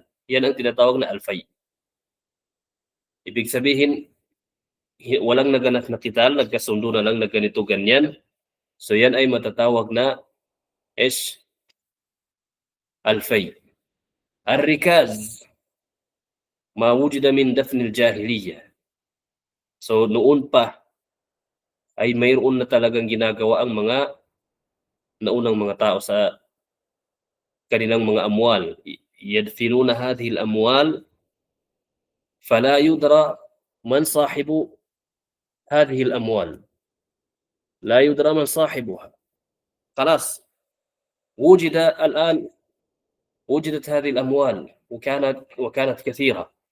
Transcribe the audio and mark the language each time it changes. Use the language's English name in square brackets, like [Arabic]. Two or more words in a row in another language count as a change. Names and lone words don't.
[Filipino] Yan ang tinatawag na al-fay. Ibig sabihin, walang naganap na qital, nagkasundo na lang na ganito ganyan. So yan ay matatawag na al-fay. [Arabic] الركاز ما وجد من دفن الجاهلية. [Filipino] So noon pa ay mayroon na talagang ginagawa ang mga naunang mga tao sa kanilang mga amwal. [Arabic] يدفنون هذه الأموال فلا يدرى من صاحب هذه الأموال. لا يدرى من صاحبها. خلاص الآن وجدت هذه الأموال وكانت كثيرة.